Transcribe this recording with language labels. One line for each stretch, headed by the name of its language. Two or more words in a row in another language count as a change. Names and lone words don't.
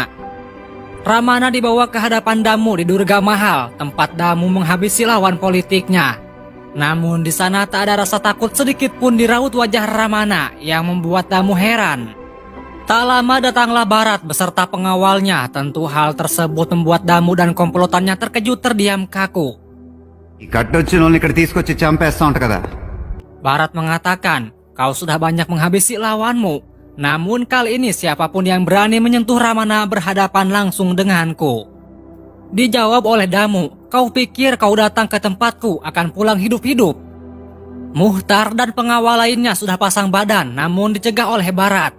Indonesian: Ramana dibawa ke hadapan Damu di Durga Mahal, tempat Damu menghabisi lawan politiknya. Namun di sana tak ada rasa takut sedikit pun di raut wajah Ramana yang membuat Damu heran. Tak lama datanglah Barat beserta pengawalnya. Tentu hal tersebut membuat Damu dan komplotannya terkejut terdiam kaku.
Telugu: ఈ కట్టొచ్చిన వాళ్ళని ఇక్కడ తీసుకొచ్చి చంపేస్తా ఉంట కదా.
Indonesian: Barat mengatakan, kau sudah banyak menghabisi lawanmu. Namun kali ini siapapun yang berani menyentuh Ramana berhadapan langsung denganku. Dijawab oleh Damu, kau pikir kau datang ke tempatku akan pulang hidup-hidup? Muhtar dan pengawal lainnya sudah pasang badan namun dicegah oleh Barat.